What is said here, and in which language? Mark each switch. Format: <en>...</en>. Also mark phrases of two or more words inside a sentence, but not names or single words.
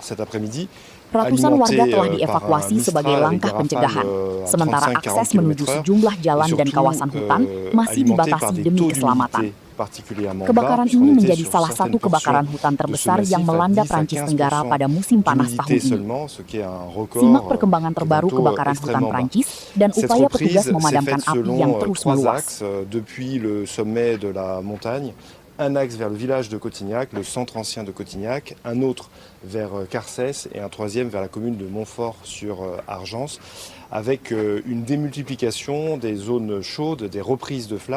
<id>Ratusan warga telah dievakuasi sebagai langkah pencegahan, sementara akses menuju sejumlah jalan dan kawasan hutan masih dibatasi demi keselamatan. Kebakaran ini menjadi salah satu kebakaran hutan terbesar yang melanda Prancis Tenggara pada musim panas tahun ini. Simak perkembangan terbaru kebakaran hutan Prancis dan upaya petugas memadamkan api yang terus meluas.</id> <fr>Un axe vers le village de Cotignac, le centre ancien de Cotignac, un autre vers Carces et un troisième vers la commune de Montfort-sur-Argens, avec une démultiplication des zones chaudes, des reprises de flammes.</fr>